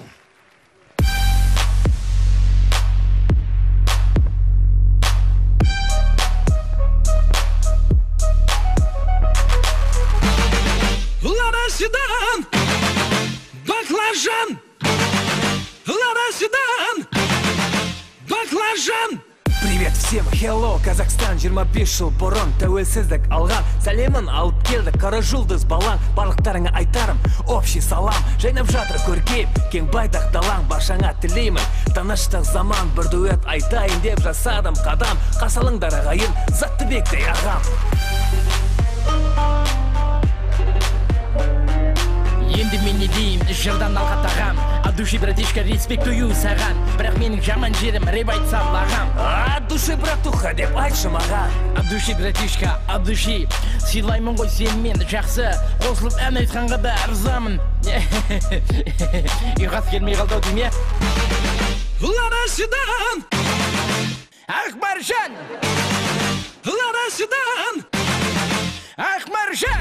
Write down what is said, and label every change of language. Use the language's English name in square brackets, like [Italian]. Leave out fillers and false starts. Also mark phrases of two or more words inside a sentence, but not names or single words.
[Russian] Ладоседан, баклажан, ладоседан, баклажан. Привет всем, [Kazakh] hello, Казахстан, 25 жыл бұрын тәуелсіздік алған. Сәлемін алып келді қара жұлдыз балаң, барлықтарыңа айтарым общий салам. Жайнап жатыр көркейіп, кең байтақ далаң, баршаңа тілеймін тыныштық заман. Бір дуэт айтайын деп жасадым қадам, қасалыңдар ағайын, Заттыбектей ағам. Енді мен не дейін, жырдан алға тағам. [Russian] От души, братишка, респектую [Kazakh] саған. Бірақ менің жаман жерім рэп айтсам лағам. [Russian] От души, братуха, [Kazakh] деп айтшы маған. [Russian] От души, братишка, от души. [Kazakh] Сыйлаймын ғой сен мен жақсы. Қосылып ән айтқанға да ырзамын. Ұйқас келмей қалды ау дейм, Ладоседан, Ақмаржан, Ладоседан, Ақмаржан.